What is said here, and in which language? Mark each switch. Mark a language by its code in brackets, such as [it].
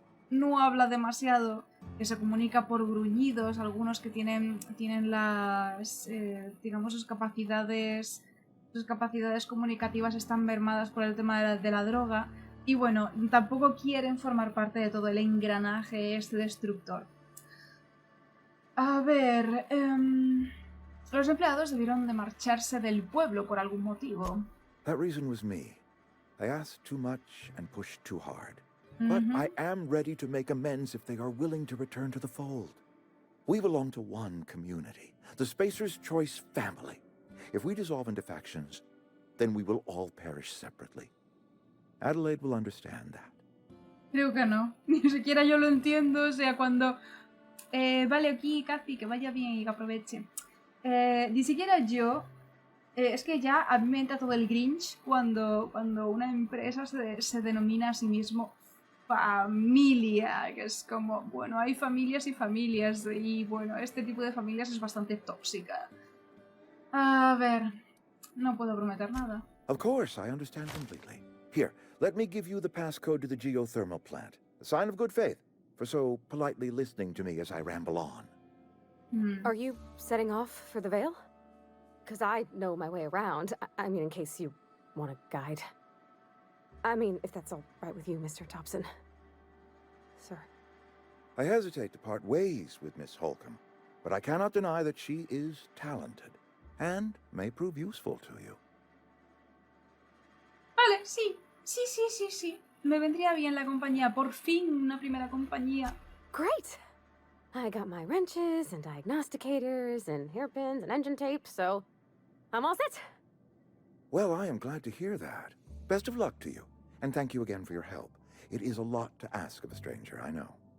[es] no habla demasiado, que se comunica por gruñidos, algunos que tienen las, digamos, sus capacidades comunicativas están mermadas por el tema de la droga, y bueno, tampoco quieren formar parte de todo el engranaje este destructor. A ver, los empleados debieron de marcharse del pueblo por algún motivo. [en] That reason was me. I asked too much and pushed too hard. But I am ready to make amends if they are willing to return to the fold. We belong to one community, the Spacer's Choice family. If we dissolve into factions, then we will all perish separately. Adelaide will understand that. [es] Creo que no. Ni siquiera yo lo entiendo. O sea, cuando... vale, aquí, Cathy, que vaya bien y que aproveche. Ni siquiera yo... es que ya a mí me entra todo el Grinch cuando una empresa se denomina a sí mismo familia, que es como, bueno, hay familias y familias, y bueno, este tipo de familias es bastante tóxica. A ver, no puedo prometer nada. [en] Of course, I understand completely. Here, let me give you the passcode to the geothermal plant. A sign of good faith, for so politely listening to me as I ramble on. Are you setting off for the Vale? Because I know my way around. I mean, in case you want a guide. I mean, if that's all right with you, Mr. Tobson. Sir. I hesitate to part ways with Miss Holcomb, but I cannot deny that she is talented, and may prove useful to you. [es] Vale, sí. Sí. Me vendría bien la compañía. Por fin, una primera compañía. [en] Great! I got my wrenches and diagnosticators and hairpins and engine tape, so I'm all set. Well, I am glad to hear that. Best of luck to you, and thank you again for your help. It is a lot to ask of a stranger, I know.